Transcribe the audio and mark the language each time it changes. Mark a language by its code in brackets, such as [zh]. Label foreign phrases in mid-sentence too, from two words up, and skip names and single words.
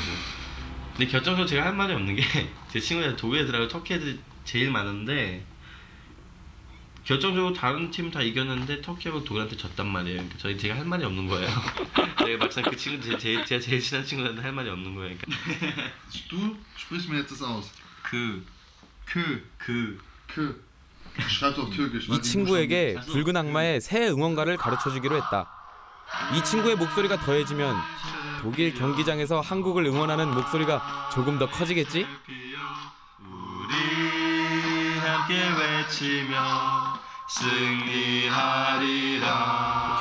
[ko] 근데 결정적으로 제가 할 말이 없는 게 제 친구들 독일 애들하고 터키 애들이 제일 많은데 결정적으로 다른 팀 다 이겼는데 터키하고 독일한테 졌단 말이에요. 그러니까 제가 할 말이 없는 거예요. 내가 막상 그 친구 제가 제일 친한 친구들한테 할 말이 없는 거예요. 그러니까. [de] Du sprichst mir jetzt das aus. Schreib's auf Türkisch. [ko] 이 친구에게 붉은 악마의 새 응원가를 가르쳐주기로 했다. 이 친구의 목소리가 더해지면 독일 경기장에서 한국을 응원하는 목소리가 조금 더 커지겠지? 우리 함께 외치며 승리하리라.